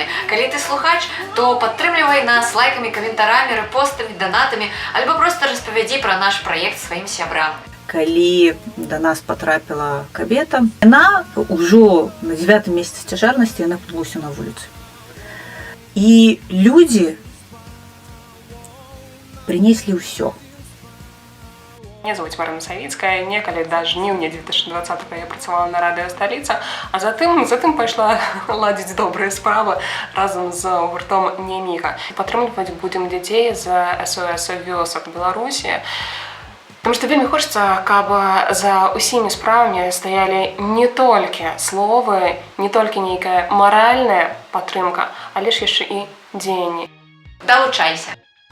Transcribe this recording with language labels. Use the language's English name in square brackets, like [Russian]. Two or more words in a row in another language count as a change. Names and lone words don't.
[Belarusian] Калі ты слухач, то падтрымлівай нас лайкамі, каментарамі, рэпостамі, донатамі, альбо проста распавядзі пра наш праект сваім сябрам. Калі да нас патрапіла кабета, яна ўжо на 9-м месяцы цяжарнасці яна падалася на вуліцы. І людзі прынеслі ўсё. [Russian] Меня зовут Марина Савицкая. [Belarusian] Некалі да жніўня 2020-го я працавала на радыё «Сталіца», а затым пайшла ладзіць добрыя справы разам з гуртом Няміга. Падтрымліваць будзем дзяцей з СОС вёсак Беларусі. [Russian] Потому что [Belarusian] вельмі хочется, каб за усімі справамі стаялі не толькі словы, не толькі нейкая маральная падтрымка, але ж яшчэ і дзеянні. Далучайся!